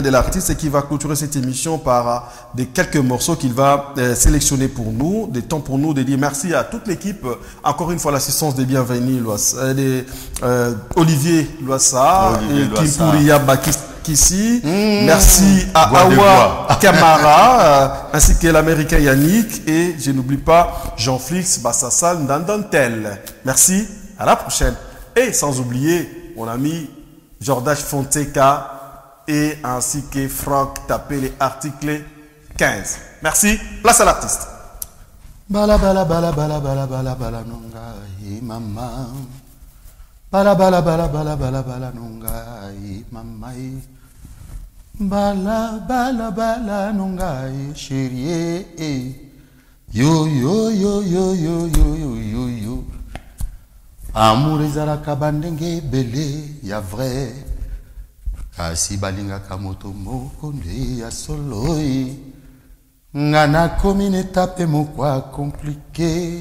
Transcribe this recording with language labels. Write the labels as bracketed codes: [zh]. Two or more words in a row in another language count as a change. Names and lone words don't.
[fr] de l'artiste qui va clôturer cette émission par des quelques morceaux qu'il va sélectionner pour nous, des temps pour nous de dire merci à toute l'équipe, encore une fois l'assistance des bienvenus, Olivier Loissa, Kimpouria Bakissi, merci à Awa Kamara, ainsi que l'américain Yannick, et je n'oublie pas Jean-Flix Bassassal Ndandantel. Merci, à la prochaine. Et sans oublier mon ami Jordache Fonteca, et ainsi que Franck, tapez les articles 15. Merci. Place à l'artiste. [ln] Bala bala bala bala bala bala bala nonga mama. Bala bala bala bala bala bala nonga mama. Bala bala bala nonga chérie. Yo yo yo yo yo yo yo yo yo. Amour ezalaka bandenge belé ya vrai. Kasi balinga kamoto moko nde ya soloi. Ngana komi [fr] une étape [ln] mokwa compliqué.